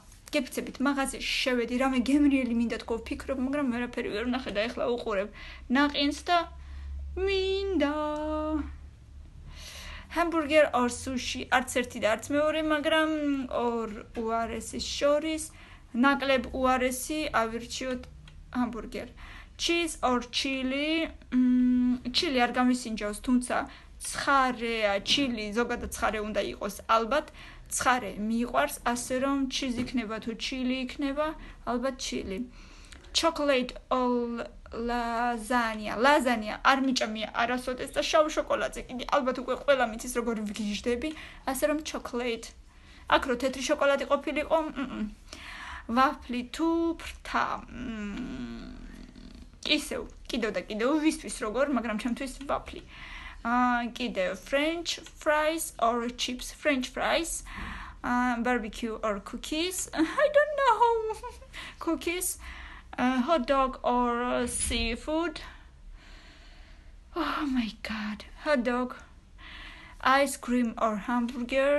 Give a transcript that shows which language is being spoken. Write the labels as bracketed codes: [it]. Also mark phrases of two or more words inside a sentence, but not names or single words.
[ka] გეფიცებით მაღაზიაში შევედი, რამე გემრიელი მინდა თქო ვფიქრობ, მაგრამ ვერაფერი ვერ ვნახე და ეხლა უყურებ ნაყინს და მინდა ჰამბურგერ ორ სუში, არც ერთი და არც მეორე, მაგრამ ორ უარესის შორის ნაკლებ უარესი ავირჩიოთ ჰამბურგერ. [en] Cheese or chili, [ka] chili არ გამისინჯავს, თუმცა ცხარეა, chili ზოგადად ცხარე უნდა იყოს, ალბათ ცხარე მიყვარს, ასე რომ cheese იქნება თუ chili იქნება, ალბათ chili. [en] Chocolate or lasagna [ka] არ მიჭამია არასოდეს და შავ შოკოლადზე კიდე ალბათ უკვე ყველა მიცის როგორ ვგიჟდები, ასე რომ chocolate. აქ რო თეთრი შოკოლადი ყოფილიყო, ვაფლი თუ ფრთა. ისევ კიდევ და კიდევ ვისთვის როგორ, მაგრამ ჩემთვის ვაფლი. [en] კიდევ French fries or chips, French fries, barbecue or cookies, I don't know. Cookies, hot dog or seafood. Oh my god, hot dog. Ice cream or hamburger.